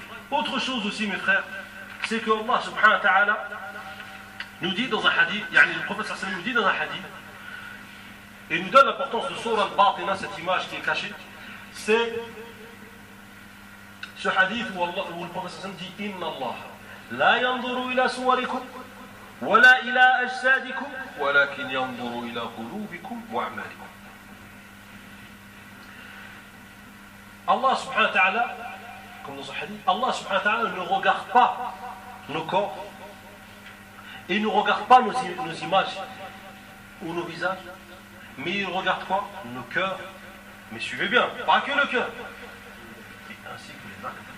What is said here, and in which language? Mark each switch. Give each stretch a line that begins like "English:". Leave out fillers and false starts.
French: Autre chose aussi, mes frères, c'est que Allah subhanahu wa ta'ala nous dit dans un hadith, yani le prophète nous dit dans un hadith, et nous donne l'importance de Surah al-Batina, cette image qui est cachée, c'est ce hadith où, Allah, où le prophète dit
Arabic: Inna Allah, la yanduru ila suwarikum. ولا إلى أجسادكم ولكن ينظر إلى قلوبكم وأعمالكم. الله سبحانه وتعالى كما نص الحديث الله سبحانه وتعالى
French: ne regarde pas nos corps et ne regarde pas nos images ou nos visages, mais il regarde quoi? Nos cœurs. Mais suivez bien, pas que le cœur, ainsi que les actes.